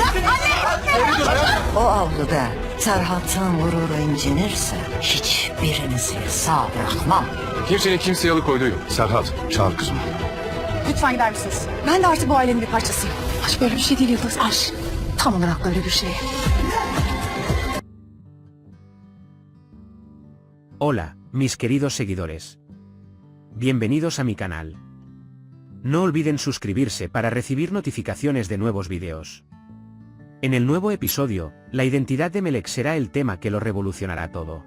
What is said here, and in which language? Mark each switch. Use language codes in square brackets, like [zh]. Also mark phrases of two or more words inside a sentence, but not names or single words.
[tr] O avluda Serhat'ın gururu incinirse hiçbirinizi sağ bırakmam. Kimsenin kimseye alıkoyduğu yok. Serhat, çağır kızımı. Lütfen gider misiniz? Ben de artık bu ailenin bir parçasıyım. Aşk böyle bir şey değil Yıldız. Aşk tam olarak böyle bir şey. [es] Hola, mis queridos seguidores. Bienvenidos a mi canal. No olviden suscribirse para recibir notificaciones de nuevos videos. En el nuevo episodio, la identidad de Melek será el tema que lo revolucionará todo.